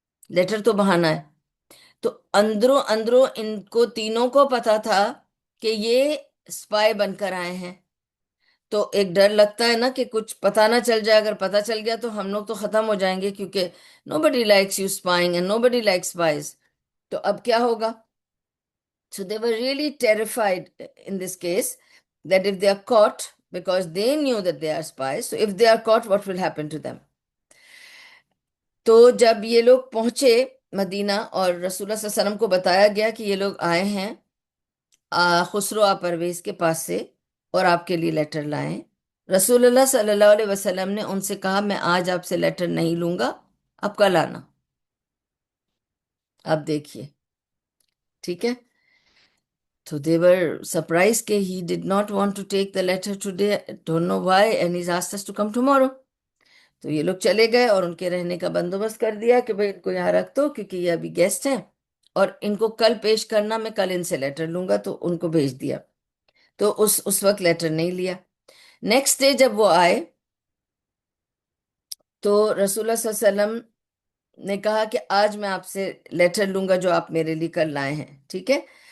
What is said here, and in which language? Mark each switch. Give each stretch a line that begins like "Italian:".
Hindi: Letter तो बहाना है, तो अंदरों अंदरों इनको तीनों को पता था कि ये स्पाई बनकर आए हैं। तो एक डर लगता है ना कि कुछ पता ना चल जाए, अगर पता चल गया तो हम लोग तो खत्म हो जाएंगे, क्योंकि
English: Nobody likes you spying and nobody likes spies.
Hindi: तो अब क्या होगा?
English: So they were really terrified in this case that if they are caught, because they knew that they are spies, so if they are caught, what will happen to them?
Hindi: तो जब ये लोग पहुंचे Medina और रसूलुल्लाह सल्लल्लाहु अलैहि वसल्लम को बताया गया कि ये लोग आए हैं खुसरो परवेज के पास से और आपके लिए लेटर लाए, रसूलुल्लाह सल्लल्लाहु अलैहि वसल्लम ने उनसे कहा मैं आज आपसे लेटर नहीं लूंगा, आप कल आना। अब देखिए, ठीक है।
English: So they were surprised that he did not want to take the letter today, don't know why, and he's asked us to come tomorrow.
Hindi: तो ये लोग चले गए और उनके रहने का बंदोबस्त कर दिया कि भाई इनको यहाँ रख दो, क्योंकि ये अभी गेस्ट हैं और इनको कल पेश करना, मैं कल इनसे लेटर लूंगा, तो उनको भेज दिया। तो उस वक्त लेटर नहीं लिया। नेक्स्ट डे जब वो आए तो रसूलुल्लाह सल्लल्लाहु अलैहि वसल्लम ने कहा कि आज मैं आपसे लेटर लूंगा जो आप मेरे लिए कल लाए हैं, ठीक है।